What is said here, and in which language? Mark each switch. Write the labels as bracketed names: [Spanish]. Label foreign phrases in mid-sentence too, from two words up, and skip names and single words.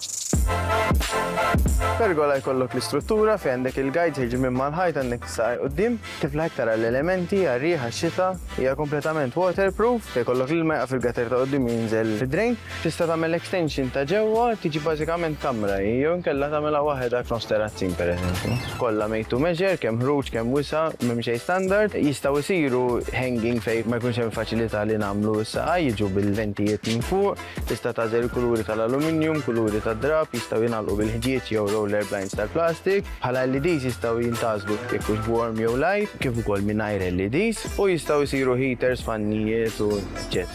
[Maltese] Pergola jkollok l-istruttura fejn għandek il-guide jiġi minn mal-ħajt għandek saq qudiem, tiflaħ tara l-elementi, għarriħa x-xita, hija kompletament waterproof, jkollok l-ilma fil-gater ta' qudiem jinżel fid-drain, tista' tagħmel extension ta' ġewwa, tiġi bażikament kamra, jew inkella tagħmilha waħedha f'nofs terrazzin pereżempju. [English] Kollha made to measure, [Maltese] kemm ħruġ, kemm wisa, m'hemm xejn standard, jistgħu jsiru hanging fejn ma jkunx hemm faċilità li nagħmlu s-saqa, jiġu bil-ventijiet minn fuq, tista' tażel kuluri tal-aluminium, kuluri tad-drap, jistgħu jingħalqu bil-ħġiet jew [English] roller blinds [Maltese] tal-plastik, bħala LEDs jistgħu jintgħażlu jekk hux warm jew light, kif ukoll mingħajr LEDs, u jistgħu jsiru heaters, fannijiet u eċetera.